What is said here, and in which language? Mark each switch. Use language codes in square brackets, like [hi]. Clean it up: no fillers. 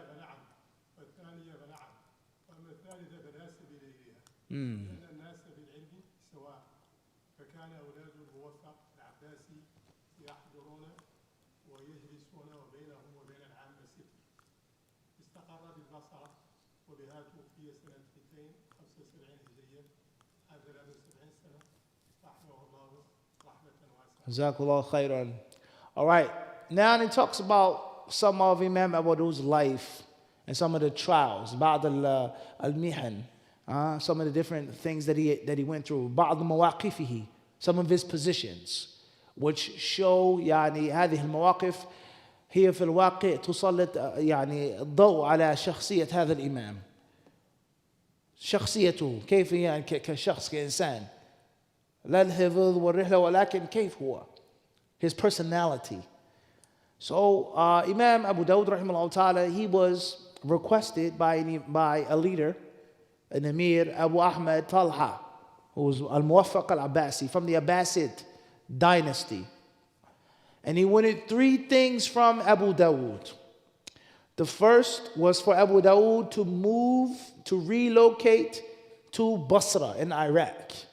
[ar] نعم والثانية نعم وأما الثالثة فناسب إليها لأن الناس بالعلم سواء فكان أولاد الموفق العباسي يحضرون ويجلسون وبينهم وبين العامة ست. استقر بالبصرة وبها توفي سنة 275 هجرية عن 73 سنة رحمه الله رحمة واسعة. جزاك الله خيرا. [en] All right, now he talks about some of Imam Abu Dawud's life and some of the trials, [ar] بعض المحن, [en] some of the different things that he went through, [ar] بعض مواقفه, [en] some of his positions, which show [ar] يعني هذه المواقف هي في الواقع تسلط يعني الضوء على شخصية هذا الإمام. شخصيته كيف يعني كشخص كإنسان، لا الحفظ والرحلة ولكن كيف هو. [en] His personality. So Imam Abu Dawud rahimahullah ta'ala, he was requested by a leader, an Emir, Abu Ahmad Talha, who was al-Muwaffaq al-Abbasi, from the Abbasid dynasty. And he wanted three things from Abu Dawud. The first was for Abu Dawud to relocate to Basra in Iraq.